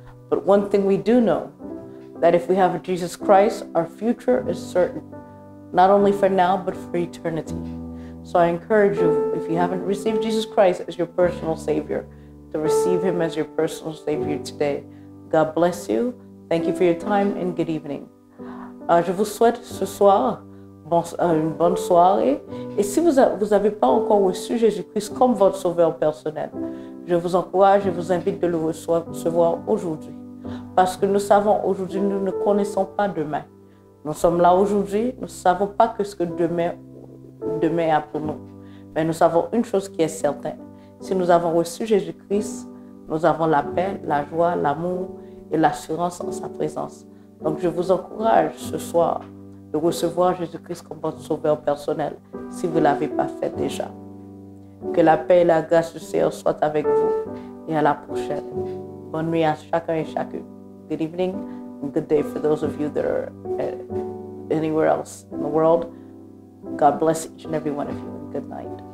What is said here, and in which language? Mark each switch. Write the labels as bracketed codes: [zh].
[en] But one thing we do know, that if we have Jesus Christ, our future is certain. Not only for now, but for eternity. So I encourage you, if you haven't received Jesus Christ as your personal Savior, to receive Him as your personal Savior today. God bless you. Thank you for your time and good evening. [fr] Je vous souhaite ce soir une bonne soirée. Et si vous n'avez pas encore reçu Jésus-Christ comme votre sauveur personnel, je vous encourage et vous invite de le recevoir aujourd'hui. Parce que nous savons aujourd'hui, nous ne connaissons pas demain. Nous sommes là aujourd'hui, nous ne savons pas ce que demain a pour nous. Mais nous savons une chose qui est certaine. Si nous avons reçu Jésus-Christ, nous avons la paix, la joie, l'amour et l'assurance en sa présence. Donc je vous encourage ce soir de recevoir Jésus-Christ comme votre sauveur personnel si vous ne l'avez pas fait déjà. Que la paix et la grâce du Seigneur soient avec vous et à la prochaine. Bonne nuit à chacun et chacune. [en] Good evening and good day for those of you that are anywhere else in the world. God bless each and every one of you, and good night.